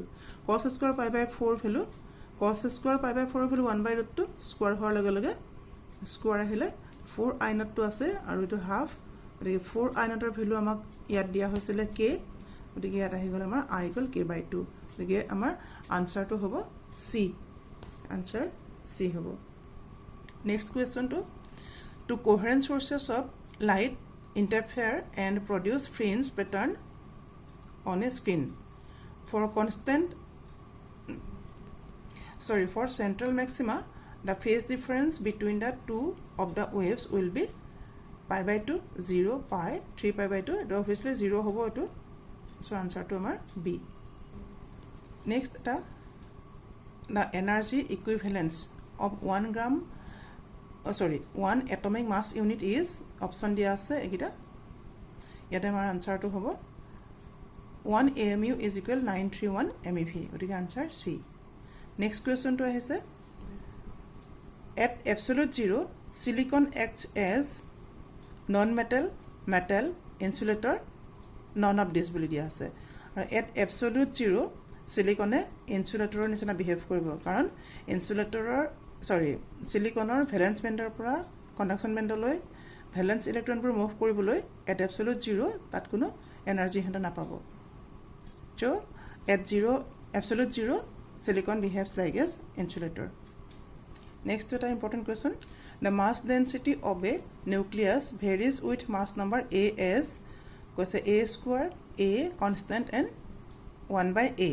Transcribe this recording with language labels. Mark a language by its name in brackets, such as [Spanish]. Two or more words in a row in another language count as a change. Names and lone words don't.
[English] cos square π/4 value, cos square π/4 value [Assamese] 1/√2 স্কুৱাৰ হোৱাৰ লগে লগে স্কুৱাৰ আহিলে 4I0 আছে আৰু এইটো হাফ, গতিকে 4I0 ভেলু আমাক ইয়াত দিয়া হৈছিলে কে, গতিকে ইয়াত আহি গ'ল আমাৰ I ইকুৱেল k/2, গতিকে আমাৰ আনচাৰটো হ'ব চি। [English] answer C হ'ব। next question two coherent sources of light interfere and produce fringe pattern on a screen. For central maxima, the phase difference between the two of the waves will be π/2, 0, π, 3π/2. It obviously 0 [Assamese] হ'ব এইটো. [English] So answer [Assamese] টো আমাৰ [English] B. Next, the energy equivalence of 1 atomic mass unit is option [Assamese] দিয়া আছে এইকেইটা. ইয়াত আমাৰ answer টো হ'ব 1 AMU [English] is equal [Assamese] 931 MeV, গতিকে আনচাৰ চি। [English] next question [Assamese] আহিছে [English] at absolute [Assamese] 0 [English] silicon acts as non-metal, metal, insulator, none of this [Assamese] বুলি দিয়া আছে। আৰু [English] at absolute [Assamese] 0 চিলিকনে ইনচুলেটৰৰ নিচিনা বিহেভ কৰিব, কাৰণ চিলিকনৰ [English] valence band [Assamese] পৰা [English] conduction band valence electrons move [Assamese] কৰিবলৈ [English] at absolute [Assamese] 0 তাত কোনো এনাৰ্জি সিহঁতে নাপাব। [English] So at absolute 0, silicon behaves like as insulator. Next to the important question. The mass density of a nucleus varies with mass number A as a square, A constant and 1 by A.